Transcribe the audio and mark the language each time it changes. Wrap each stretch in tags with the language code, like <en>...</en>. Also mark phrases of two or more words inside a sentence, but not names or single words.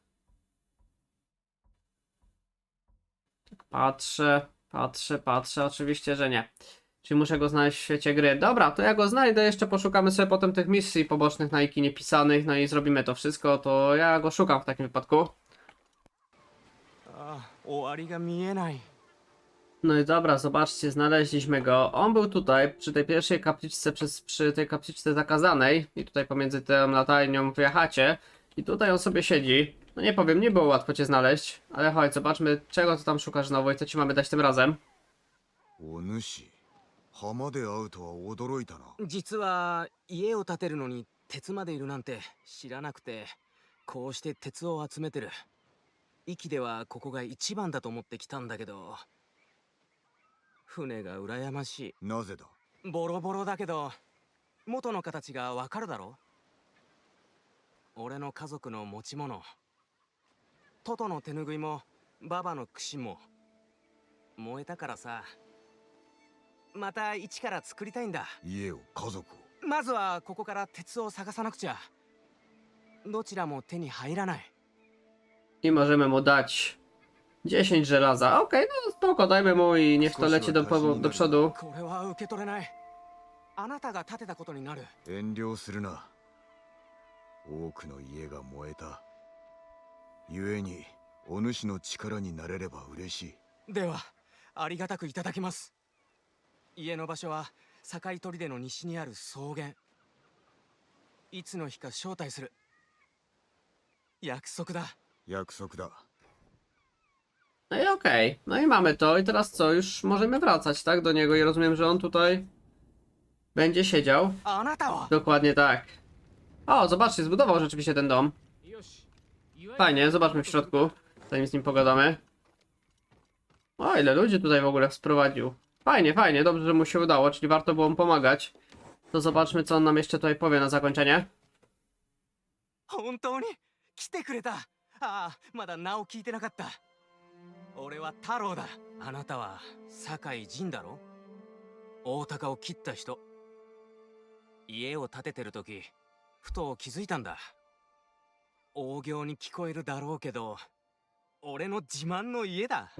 <pl>Tak patrzę, oczywiście, że nie. Czyli muszę go znaleźć w świecie gry. Dobra, to ja go znajdę, jeszcze poszukamy sobie potem tych misji pobocznych na Iki niepisanych, no i zrobimy to wszystko, to ja go szukam w takim wypadku.</pl> <ja>ああ、終わりが見えない。</ja> <pl>No i dobra, zobaczcie, znaleźliśmy go. On był tutaj, przy tej pierwszej kapliczce, przy tej kapliczce zakazanej. I tutaj pomiędzy tą latarnią w Jahacie. I tutaj on sobie siedzi. No nie powiem, nie było łatwo cię znaleźć. Ale chodź, zobaczmy, czego ty tam szukasz znowu i co ci mamy dać tym razem.</pl> <ja>お主浜で会うとは驚いたな。実は家を建てるのに鉄までいるなんて知らなくて、こうして鉄を集めてる。壱岐ではここが一番だと思ってきたんだけど、船が羨ましなぜだ。い。ボロボロだけど元の形がわかるだろ。俺の家族の持ち物、トトの手ぬぐいもババの櫛も燃えたからさ、また一から作りたいんだ。家を家族を。まずはここから鉄を探さなくちゃ。どちらも手に入らない。</ja> <pl>I możemy mu dać 10 żelaza. Okej, no spoko, dajmy mu i niech to leci do przodu.</pl> <ja>これは受け取れない。あなたが建てたことになる。遠慮するな。多くの家が燃えた。故にお主の力になれれば嬉しい。ではありがたくいただきます。家の場所は境砦の西にある草原。いつの日か招待する。約束だ。約束だ。</ja> <pl>No i okej, no i mamy to. I teraz co? Już możemy wracać, tak? Do niego i rozumiem, że on tutaj będzie siedział.</pl> <ja>あなたは。</ja> <pl>Dokładnie tak. O, zobaczcie, zbudował rzeczywiście ten dom. Fajnie, zobaczmy w środku, zanim z nim pogadamy. O, ile ludzi tutaj w ogóle sprowadził. Fajnie, fajnie, dobrze, że mu się udało, czyli warto było mu pomagać. To zobaczmy, co on nam jeszcze tutaj powie na zakończenie.</pl> <ja>本当に来てくれた。あ、まだ名を聞いてなかった。俺は太郎だ。あなたは酒井仁だろ。大鷹を切った人。家を建ててる時ふと気づいたんだ。大行に聞こえるだろうけど、俺の自慢の家だ。</ja>